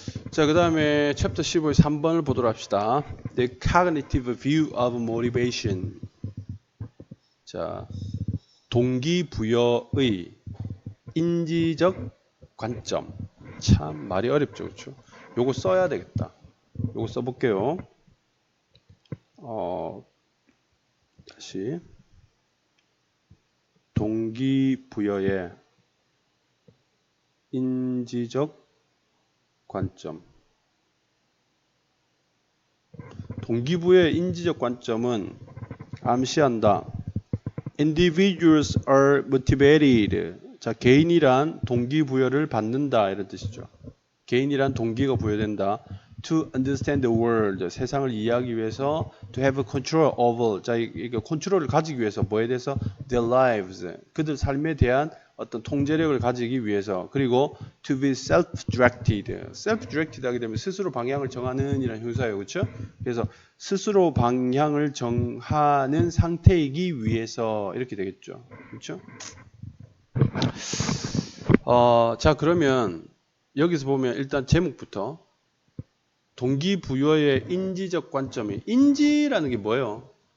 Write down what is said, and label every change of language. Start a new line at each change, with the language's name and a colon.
Korean: 자, 그 다음에 챕터 15의 3번을 보도록 합시다.
English: The cognitive view of motivation.
Korean: 자, 동기부여의 인지적 관점. 참 말이 어렵죠, 그렇죠? 요거 써야 되겠다. 요거 써볼게요. 다시 동기부여의 인지적 관점. 동기부여의 인지적 관점은 암시한다.
English: Individuals are motivated.
Korean: 자, 개인이란 동기부여를 받는다 이런 뜻이죠. 개인이란 동기가 부여된다.
English: To understand the world.
Korean: 세상을 이해하기 위해서
English: to have control over.
Korean: 자, 이게 컨트롤을 가지기 위해서 뭐에 대해서
English: their lives.
Korean: 그들 삶에 대한 어떤 통제력을 가지기 위해서. 그리고
English: to be self-directed.
Korean: self-directed 하게 되면 스스로 방향을 정하는 이라는 형사예요. 그렇죠? 그래서 스스로 방향을 정하는 상태이기 위해서 이렇게 되겠죠. 그렇죠? 자, 그러면 여기서 보면 일단 제목부터 동기부여의 인지적 관점이, 인지라는 게 뭐예요?